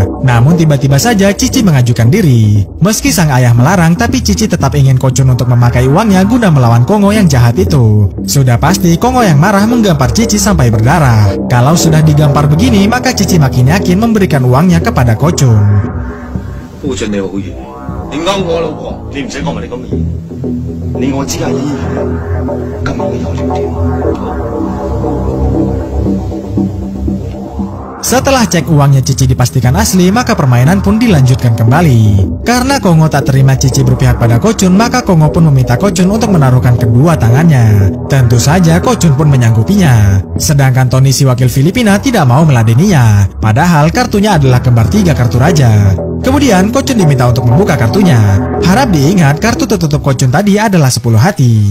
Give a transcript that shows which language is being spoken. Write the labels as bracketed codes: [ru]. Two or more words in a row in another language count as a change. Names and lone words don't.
[id] Namun tiba-tiba saja Cici mengajukan diri. Meski sang ayah melarang, tapi Cici tetap ingin Ko-chun untuk memakai uangnya guna melawan Kongo yang jahat itu. Sudah pasti Kongo yang marah menggampar Cici sampai berdarah. Kalau sudah digampar begini, maka Cici makin yakin memberikan uangnya kepada Ko-chun. [yue] 夫俊你好嘢，你勾我老婆，你唔使講埋你咁嘅嘢，你我知阿姨今日會有聊天。 [id] Setelah cek uangnya Cici dipastikan asli, maka permainan pun dilanjutkan kembali. Karena Kongo tak terima Cici berpihak pada Ko-chun, maka Kongo pun meminta Ko-chun untuk menaruhkan kedua tangannya. Tentu saja Ko-chun pun menyanggupinya. Sedangkan Tony si wakil Filipina tidak mau meladeninya. Padahal kartunya adalah kembar 3 kartu raja. Kemudian Ko-chun diminta untuk membuka kartunya. Harap diingat kartu tertutup Ko-chun tadi adalah 10 hati.